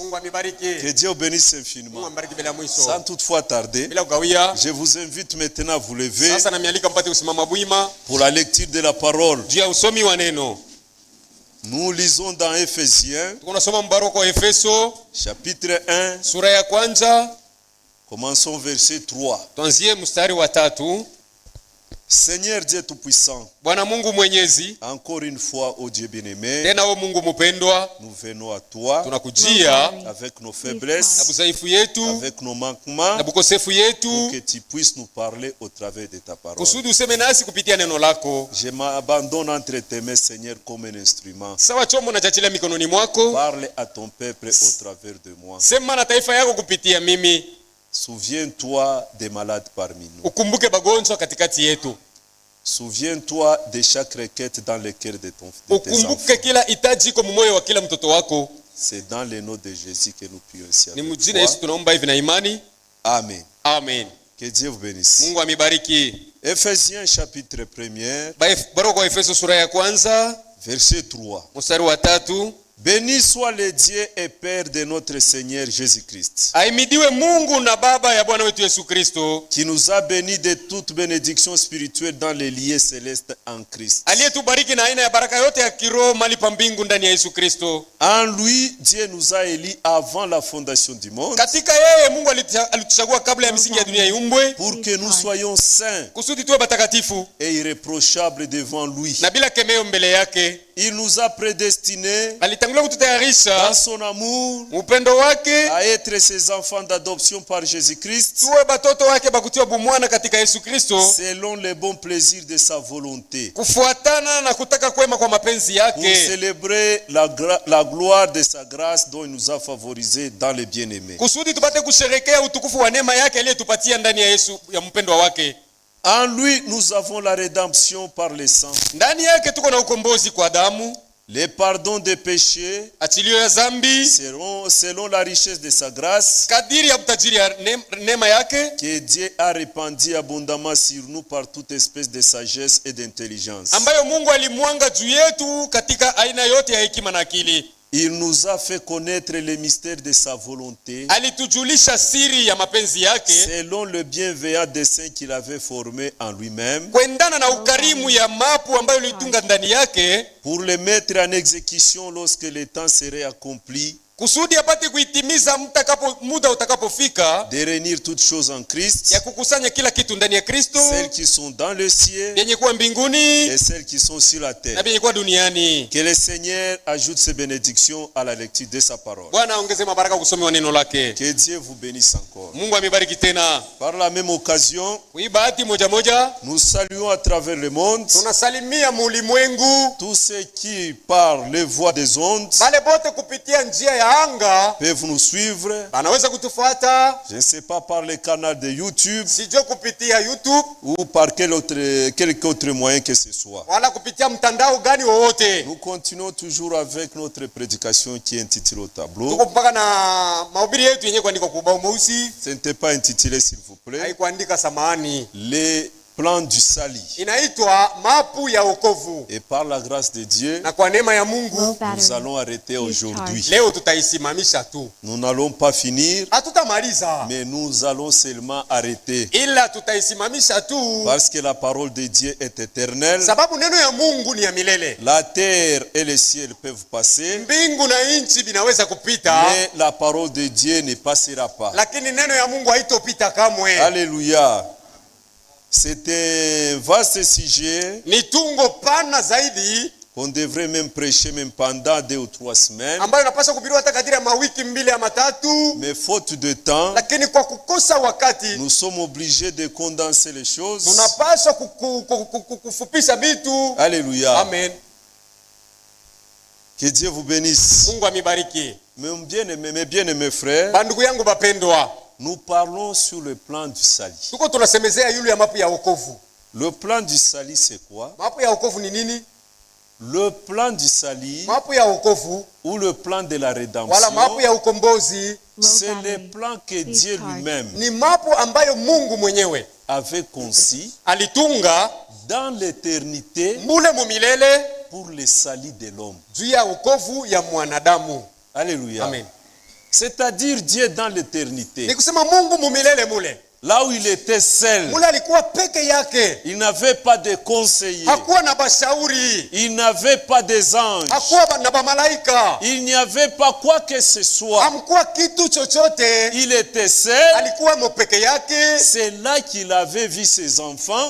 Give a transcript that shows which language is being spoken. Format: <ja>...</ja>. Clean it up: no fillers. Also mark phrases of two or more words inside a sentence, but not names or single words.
<fr>Que Dieu vous bénisse infiniment. Sans toutefois tarder, je vous invite maintenant à vous lever pour la lecture de la parole. Nous lisons dans Éphésiens, chapitre 1,</fr> <sw>sura ya kwanza,</sw> <fr>commençons verset 3.</fr> <sw>tuanzie mstari wa 3.</sw> <fr>Seigneur Dieu Tout-Puissant,</fr> <sw>Bwana Mungu Mwenyezi,</sw> <fr>encore une fois, ô Dieu bien-aimé,</fr> <sw>tena o Mungu mpendwa,</sw> <fr>nous venons à toi</fr> <sw>tunakujia</sw> <fr>avec nos faiblesses,</fr> <sw>na budhaifu yetu</sw> <fr>avec nos manquements,</fr> <sw>na bukosefu yetu,</sw> <fr>pour que tu puisses nous parler au travers de ta parole.</fr> <sw>kusudi useme nasi kupitia neno lako.</sw> <fr>Je m'abandonne entre tes mains, Seigneur, comme un instrument.</fr> <sw>Sawa chombo na chachilia mikononi mwako,</sw> <fr>Parle à ton peuple au travers de moi.</fr> <sw>sema na taifa yako kupitia mimi.</sw> <fr>Souviens-toi des malades parmi nous.</fr> <sw>Ukumbuke bagonjwa katikati yetu.</sw> <fr>Souviens-toi de chaque requête dans le cœur de tes enfants.</fr> <sw>Ukumbuke kila hitaji kwa moyo wa kila mtoto wako.</sw> <fr>C'est dans le nom de Jésus que nous prions ici.</fr> <sw>Ni mjina Yesu tunaomba hivi na imani.</sw> <fr>Amen.</fr> <sw>Amen.</sw> <fr>Que Dieu vous bénisse.</fr> <sw>Mungu amibariki.</sw> <fr>Ephésiens chapitre 1er,</fr> <sw>Barua kwa Efeso sura ya kwanza,</sw> <fr>verset 3.</fr> <sw>mstari wa 3.</sw> <fr>Béni soit le Dieu et Père de notre Seigneur Jésus-Christ,</fr> <sw>Ahimidiwe Mungu na Baba ya Bwana wetu Yesu Kristo,</sw> <fr>qui nous a bénis de toute bénédiction spirituelle dans les lieux célestes en Christ.</fr> <sw>aliyetubariki na aina ya baraka yote ya kiroho mali pa mbingu ndani ya Yesu Kristo.</sw> <fr>En lui, Dieu nous a élus avant la fondation du monde,</fr> <sw>Katika yeye Mungu alituchagua kabla ya misingi ya dunia iumbwe,</sw> <fr>pour que nous soyons saints</fr> <sw>kusudi tuwe batakatifu</sw> <fr>et irréprochables devant lui.</fr> <sw>na bila kemeo mbele yake.</sw> <fr>Il nous a prédestinés</fr> <sw>Alitangulia</sw> <fr>dans</fr> <sw>kututayarisha</sw> <fr>son amour</fr> <sw>upendo wake</sw> <fr>à être ses enfants d'adoption par Jésus-Christ,</fr> <sw>tuwe batoto wake bakutiwa bumwana katika Yesu Kristo,</sw> <fr>selon le bon plaisir de sa volonté,</fr> <sw>kufuatana na kutaka kwema kwa mapenzi</sw> <fr>pour</fr> <sw>yake,</sw> <fr>célébrer la gloire de sa grâce dont il nous a favorisés dans le bien-aimé.</fr> <sw>kusudi tupate kusherekea utukufu wa neema yake aliyetupatia ndani ya Yesu ya mpendwa wake.</sw> <fr>En lui, nous avons la rédemption par le sang,</fr> <sw>Ndani yake tuko na ukombozi kwa damu,</sw> <fr>le pardon des péchés,</fr> <sw>achilio ya zambi,</sw> <fr>selon la richesse de sa grâce,</fr> <sw>kadiri ya utajiri ya neema yake,</sw> <fr>que Dieu a répandu abondamment sur nous par toute espèce de sagesse et d'intelligence.</fr> <sw>ambayo Mungu alimwanga juu yetu katika aina yote ya hekima na akili.</sw> <fr>Il nous a fait connaître les mystères de sa volonté,</fr> <sw>Alitujulisha siri ya mapenzi yake</sw> <fr>selon le bienveillant dessein qu'il avait formé en lui-même,</fr> <sw>kuendana na ukarimu ya mapu ambayo ilitunga ndani yake,</sw> <fr>pour le mettre en exécution lorsque le temps serait accompli,</fr> <sw>kusudi apate kuitimiza muda utakapofika,</sw> <fr>de réunir toutes choses en Christ,</fr> <sw>ya kukusanya kila kitu ndani ya Kristo,</sw> <fr>celles qui sont dans le ciel</fr> <sw>vyenye kuwa mbinguni</sw> <fr>et celles qui sont sur la</fr> <sw>na</sw> <fr>terre.</fr> <sw>vyenye kuwa duniani.</sw> <fr>Que le Seigneur ajoute ses bénédictions à la lecture de sa parole.</fr> <sw>Bwana aongeze mabaraka kusomewa neno lake.</sw> <fr>Que Dieu vous bénisse encore.</fr> <sw>Mungu amibariki tena.</sw> <fr>Par la même occasion,</fr> <sw>Kwa bahati moja moja</sw> <fr>nous saluons à travers le monde</fr> <sw>tunasalimia mulimwengu</sw> <fr>tous ceux qui, par les voies des ondes,</fr> <sw>bale bote kupitia njia ya anga</sw> <fr>peuvent nous suivre.</fr> <sw>banaweza kutufuata,</sw> <fr>Je ne sais pas par le canal de YouTube</fr> <sw>sijue kupitia YouTube</sw> <fr>ou par quelque autre moyen que ce soit.</fr> <sw>wala kupitia mtandao gani wowote.</sw> <fr>Nous continuons toujours avec notre prédication qui est intitulée au tableau.</fr> <sw>Tuko mpaka na mahubiri yetu yenyewe kuandika kwa ubao mweusi,</sw> <fr>Ce n'était pas intitulé, s'il vous plaît,</fr> <sw>haikuandika samahani.</sw> <fr>les plans du salut.</fr> <sw>Inaitwa mapu ya wokovu,</sw> <fr>Et par la grâce de Dieu,</fr> <sw>na kwa neema ya Mungu</sw> <fr>nous allons arrêter aujourd'hui.</fr> <sw>leo tutaisimamisha tu.</sw> <fr>Nous n'allons pas finir,</fr> <sw>Hatutamaliza,</sw> <fr>mais nous allons seulement arrêter.</fr> <sw>ila tutaisimamisha tu</sw> <fr>Parce que la parole de Dieu est éternelle.</fr> <sw>sababu neno ya Mungu ni ya milele.</sw> <fr>La terre et le ciel peuvent passer,</fr> <sw>Mbingu na nchi vinaweza kupita,</sw> <fr>mais la parole de Dieu ne passera pas.</fr> <sw>lakini neno ya Mungu haitopita kamwe.</sw> <fr>Alléluia. C'est un vaste sujet</fr> <sw>Ni tungo pana zaidi</sw> <fr>qu'on devrait même prêcher même pendant 2 ou 3 semaines.</fr> <sw>ambayo inapaswa kuhubiriwa hata kadiri ya mawiki 2 ama 3,</sw> <fr>Mais faute de temps,</fr> <sw>lakini kwa kukosa wakati</sw> <fr>nous sommes obligés de condenser les choses.</fr> <sw>tunapaswa kufupisha vitu.</sw> <fr>Alléluia.</fr> <sw>Amen.</sw> <fr>Que Dieu vous bénisse.</fr> <sw>Mungu amibariki.</sw> <fr>Mes bien-aimés frères,</fr> <sw>Bandugu yangu bapendwa,</sw> <fr>nous parlons sur le plan du salut.</fr> <sw>tuko tunasemezea yule ya mapu ya wokovu.</sw> <fr>Le plan du salut, c'est quoi?</fr> <sw>Mapu ya wokovu ni nini?</sw> <fr>Le plan du salut</fr> <sw>Mapu ya wokovu</sw> <fr>ou le plan de la</fr> <sw>wala</sw> <fr>rédemption,</fr> <sw>mapu ya ukombozi</sw> <fr>c'est le plan que Dieu lui-même</fr> <sw>ni mapu ambayo Mungu mwenyewe</sw> <fr>avait conçu</fr> <sw>alitunga</sw> <fr>dans l'éternité</fr> <sw>mule mumilele</sw> <fr>pour le salut de l'homme.</fr> <sw>juu ya wokovu ya mwanadamu.</sw> <fr>Alléluia.</fr> <sw>Amen.</sw> <fr>C'est-à-dire Dieu dans l'éternité</fr> <sw>Ni kusema Mungu mumilele mule</sw> <fr>Là où il était seul, il n'avait pas de conseillers, il n'avait pas des anges, il n'y avait pas quoi que ce soit. Il était seul. C'est là qu'il avait vu ses enfants.</fr>